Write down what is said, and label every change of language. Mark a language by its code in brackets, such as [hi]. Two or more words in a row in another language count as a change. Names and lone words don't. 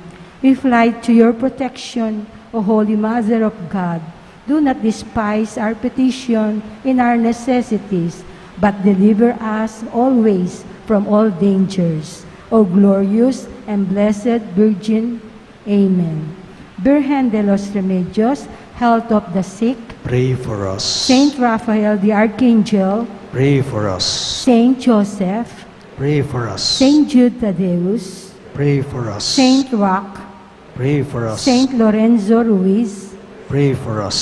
[en] We fly to your protection, O Holy Mother of God. Do not despise our petition in our necessities, but deliver us always from all dangers. O glorious and blessed Virgin. Amen. Virgen de los Remedios, health of the sick. Pray for us. Saint Raphael the Archangel. Pray for us. Saint Joseph. Pray for us. Saint Jude Thaddeus. Pray for us. Saint Roch. Pray for us. Saint Lorenzo Ruiz. Pray for us.